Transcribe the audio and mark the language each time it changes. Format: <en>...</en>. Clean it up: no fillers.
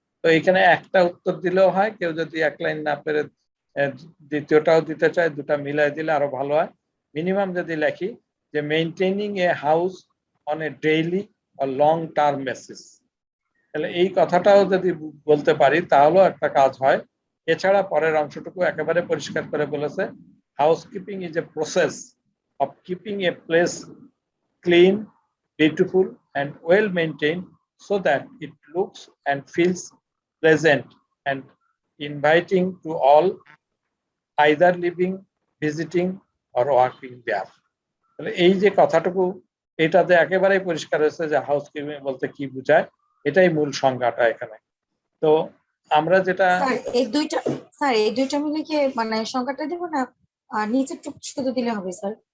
<bn>তো এখানে একটা উত্তর দিলেও হয়, কেউ যদি এক লাইন না পেরে দ্বিতীয়টাও দিতে চায়, দুটা মিলাই দিলে আরো ভালো হয়। মিনিমাম যদি লেখি যে</bn> <en>maintaining a house on a daily or long term basis,</en> <bn>তাহলে এই কথাটাও যদি বলতে পারি তাহলেও একটা কাজ হয়। এছাড়া পরের অংশটুকু একেবারে পরিষ্কার করে বলেছে</bn> <en>Housekeeping is a process of keeping a place clean, beautiful and well maintained so that it looks and feels pleasant and inviting to all either living, visiting or working there.</en> <bn>তাহলে এই যে কথাটুকু এটাতে একেবারেই পরিষ্কার হয়েছে যে হাউসকিপিং বলতে কি বোঝায়, এটাই মূল সংজ্ঞাটা এখানে। তো আমরা যেটা স্যার এই দুইটা মিলে কি মানে সংজ্ঞাটা দেব না নিচের টুকু শুধু দিলে হবে স্যার?</bn>